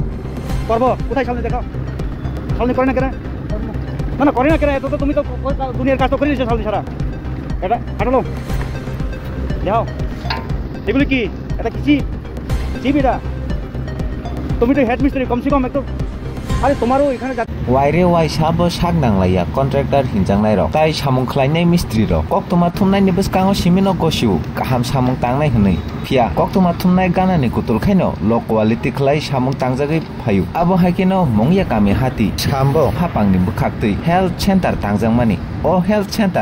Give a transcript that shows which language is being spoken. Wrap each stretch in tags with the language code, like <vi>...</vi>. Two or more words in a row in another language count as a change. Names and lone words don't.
<bn>করবো কোথায় সামনে দেখো সামনে করে না কেন না না করে না কেন এত তো তুমি তো দুনিয়ার কাজ তো করে দিয়েছো সামনে সারা এটা হাঁটালো যাও এগুলি কি এটা কি জিপ এটা তুমি তো হেড মিস্ত্রি</bn> <hi>कम से कम</hi> <bn>একটু আরে তোমারও এখানে</bn> <brx>वायरे वाय साबो साग नांलाया कन्ट्रेक्टर हिंजांनाय रक ताय सामुं खलायनाय मिस्ट्रि रक कक्तमा थुमनायनि बसकाङाव सिमिनो गसिउ गाहाम सामुं तांनाय हनै फिया कक्तमा थुमनाय गानानि कुतुलखायनो</brx> <en>low quality</en> <brx>खलाय सामुं तांजागै फायु आबो हायकेनो मंगिया कामि हाति सामबो फापांनि बुखाक्तै</brx> <en>health centre</en> <brx>तांजांमानि ओ</brx> <en>health centre</en>